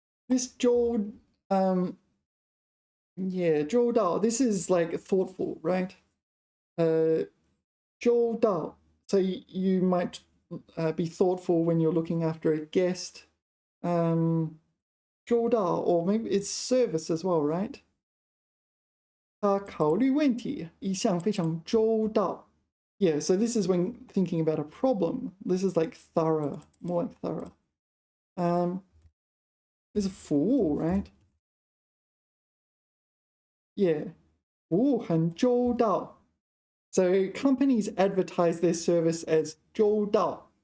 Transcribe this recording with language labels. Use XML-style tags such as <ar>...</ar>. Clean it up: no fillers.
<en>This 周, yeah, 周到. This is like thoughtful, right?</en> <zh>周到.</zh> <en>So you might be thoughtful when you're looking after a guest. 周到, or maybe it's service as well, right?</en> <zh>他考虑问题一向非常周到.</zh> <en>Yeah, so this is when thinking about a problem. This is like thorough, more like thorough. There's a 服务, right?</en> <zh>Yeah, 服务很周到.</zh> <en>So companies advertise their service as 周到.</en>